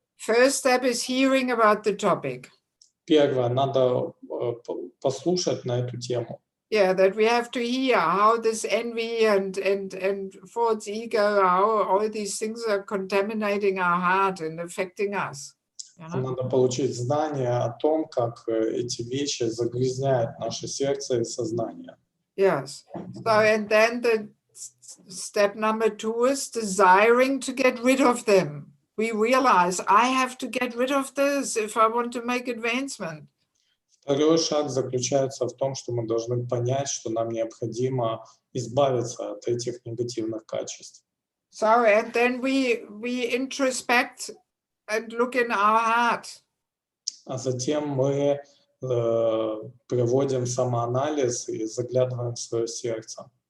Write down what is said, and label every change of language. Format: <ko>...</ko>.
<en>First step is hearing about the topic.</en> <ru>Первое, надо послушать на эту тему.</ru> <en>Yeah, that we have to hear how this envy and false ego, how all these things are contaminating our heart and affecting us. You know?</en> <ru>Надо получить знание о том, как эти вещи загрязняют наше сердце и сознание.</ru> <en>Yes. So, and then the step number 2 is desiring to get rid of them. We realize I have to get rid of this if I want to make advancement.</en> <ru>Второй шаг заключается в том, что мы должны понять, что нам необходимо избавиться от этих негативных качеств.</ru> <en>So, and then we introspect and look in our heart.</en> <ru>А затем мы проводим самоанализ и заглядываем в свое сердце.</ru>